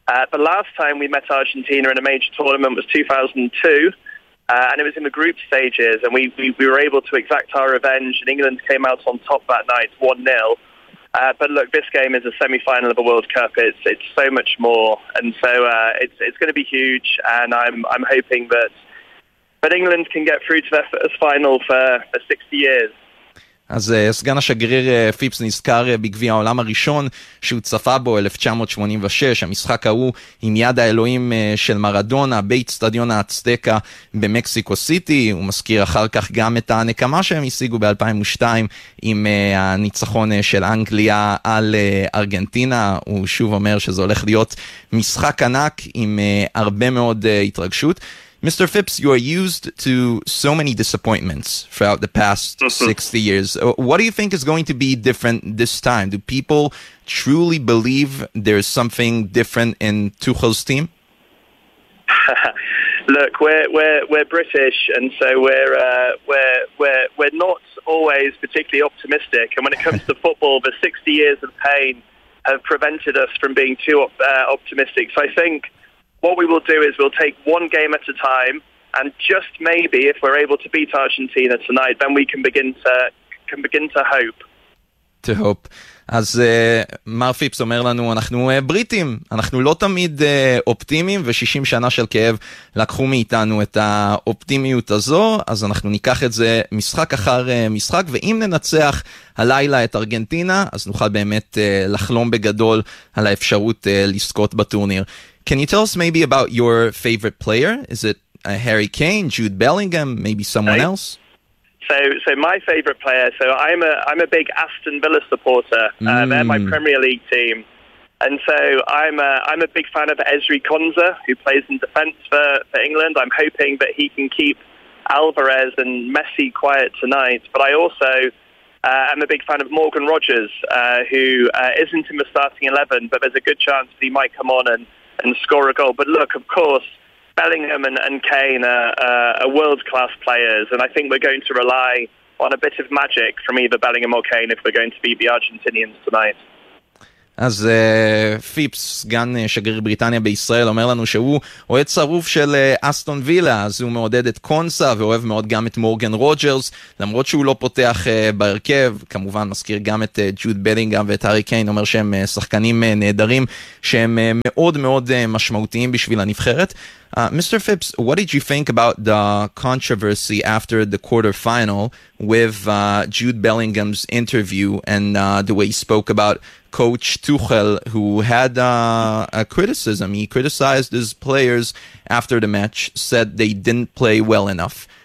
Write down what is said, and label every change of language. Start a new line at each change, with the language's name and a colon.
English: The last time we met Argentina in a major tournament was 2002, and it was in the group stages, and we were able to exact our revenge, and England came out on top that night, 1-0. But look, this game is a semi-final of a World Cup. It's so much more, and so it's going to be huge, and I'm hoping that but England can get through to their first final for 60 years.
Hebrew: אז סגן השגריר פיפס נזכר בגביע העולם הראשון שהוא צפה בו 1986, המשחק ההוא עם יד האלוהים של מרדונה בית סטדיון האצטקה במקסיקו סיטי. הוא מזכיר אחר כך גם את הנקמה שהם השיגו ב-2002 עם הניצחון של אנגליה על ארגנטינה. הוא שוב אומר שזה הולך להיות משחק ענק עם הרבה מאוד התרגשות.
English: Mr. Phipps, you are used to so many disappointments throughout the past 60 years. What do you think is going to be different this time? Do people truly believe there is something different in Tuchel's team? Look, we're British, and so we're not always particularly optimistic. And when it comes to football, the 60 years of pain have prevented us from being too optimistic. So I think what we will do is we'll take one game at a time, and just maybe if we're able to beat Argentina tonight, then we can begin to hope. to hope.
Hebrew: אז מר פיפס אומר לנו, אנחנו בריטים, אנחנו לא תמיד אופטימיים, ו-60 שנה של כאב לקחו מאיתנו את האופטימיות הזו, אז אנחנו ניקח את זה משחק אחר משחק, ואם ננצח הלילה את ארגנטינה, אז נוכל באמת לחלום בגדול על האפשרות לזכות בטורניר.
English: Can you tell us maybe about your favorite player? Is it Harry Kane, Jude Bellingham, maybe someone else? So my favorite player, so I'm a big Aston Villa supporter. They're my Premier League team. And so I'm a big fan of Ezri Konsa, who plays in defense for England. I'm hoping that he can keep Alvarez and Messi quiet tonight. But I also am a big fan of Morgan Rogers, who isn't in the starting 11, but there's a good chance that he might come on and score a goal. But look, of course, Bellingham and Kane are world-class players, and I think we're going to rely on a bit of magic from either Bellingham or Kane if we're going to beat the Argentinians tonight.
Hebrew: אז פיפס, סגן שגריר בריטניה בישראל, אומר לנו שהוא אוהד צרוף של אסטון וילה, אז הוא מעודד את קונסה ואוהב מאוד גם את מורגן רוג'רס, למרות שהוא לא פותח בהרכב, כמובן מזכיר גם את ג'וד בלינגהאם ואת הארי קיין, אומר שהם שחקנים נהדרים שהם מאוד מאוד משמעותיים בשביל הנבחרת.
English: Mr. Phipps, what did you think about the controversy after the quarterfinal with Jude Bellingham's interview and the way he spoke about Coach Tuchel, who had a criticism? He criticized his players after the match, said they didn't play well enough.